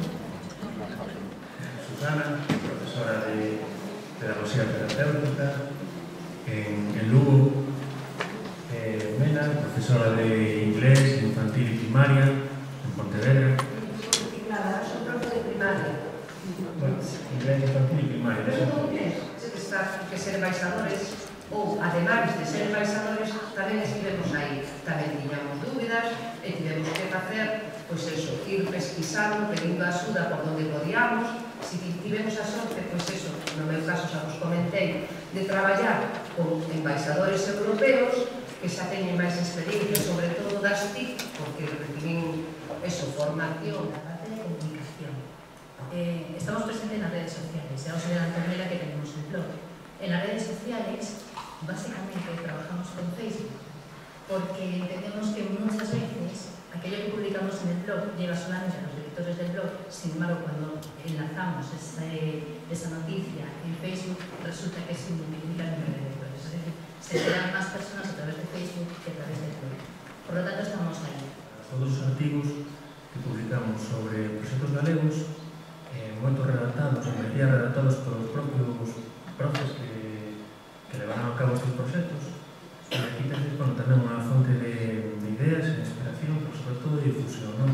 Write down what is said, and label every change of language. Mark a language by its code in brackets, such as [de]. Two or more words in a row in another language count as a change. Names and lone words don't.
[es] Susana, profesora de Pedagogía Terapéutica en Lugo. Mena, profesora de Inglés, Infantil y Primaria en Pontevedra. Soy profe de primaria. Bueno, Inglés, Infantil y Primaria. [gl] Que ser embaixadores, ou, ademais de ser embaixadores, tamén estivemos aí. Tamén tiñamos dúbidas e tivemos que facer, pois eso, ir pesquisando, pedindo axuda por donde podíamos. Si tivemos a sorte, pois eso, no meu caso xa vos comentei, de traballar con embaixadores europeos que xa teñen máis experiencia, sobre todo das TIC, porque recibín eso, formación. [es] La parte de comunicación. Estamos presentes en las redes sociales, ya os veré la Antonella que tenemos el blog. En las redes sociales, básicamente trabajamos con Facebook, porque entendemos que muchas veces aquello que publicamos en el blog llega solamente a los lectores del blog. Sin embargo, cuando enlazamos esa noticia en Facebook, resulta que se multiplica el número de lectores. Es decir, se crean más personas a través de Facebook que a través del blog. Por lo tanto, estamos ahí. [gl] Todos os artigos que publicamos sobre proxectos galegos, moitos redactados, en maioría redactados polos propios profes que levaron a cabo estes proxectos. E aquí tenéis tamén unha fonte de ideas, de inspiración, pero sobre todo de difusión, non?